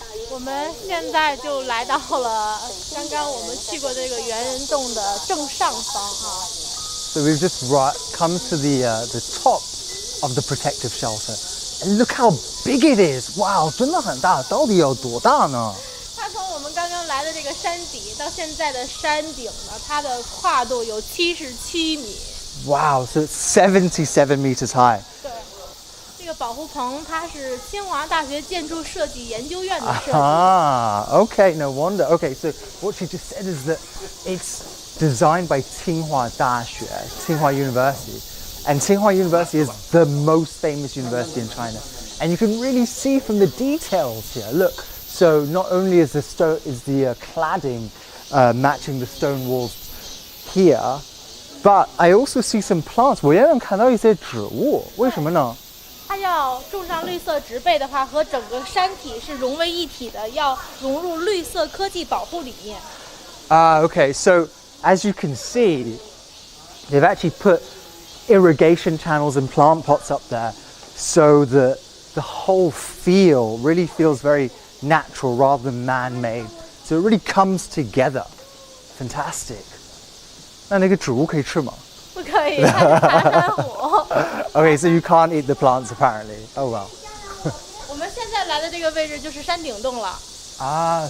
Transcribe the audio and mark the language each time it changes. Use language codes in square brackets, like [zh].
[zh] 我们现在就来到了刚刚我们去过这个猿人洞的正上方啊。 [en] So we've just come to the top of the protective shelter, and look how big it is! [zh] Wow, 真的很大，到底有多大呢？它从我们刚刚来的这个山底到现在的山顶呢，它的跨度有77米。 [en] Wow, so it's 77 meters high. [zh] 对。这个保护棚它是清华大学建筑设计研究院的设计。 [en] Okay, no wonder. Okay, so what she just said is that it's designed by Tsinghua Daxue, Tsinghua University. And Tsinghua University is the most famous university in China. And you can really see from the details here. Look, so not only is the cladding matching the stone walls here, but I also see some plants. [zh] 我也能看到一些植物，为什么呢？它要种上绿色植被的话，和整个山体是融为一体的，要融入绿色科技保护理念。 [en] Okay, so as you can see, they've actually put irrigation channels and plant pots up there so that the whole feel really feels very natural rather than man-made. So it really comes together. Fantastic. [zh] 那个植物可以吃吗？不可以，它含火。 [en] Okay, so you can't eat the plants apparently. Oh well. [zh] 我们现在来的这个位置就是山顶洞了。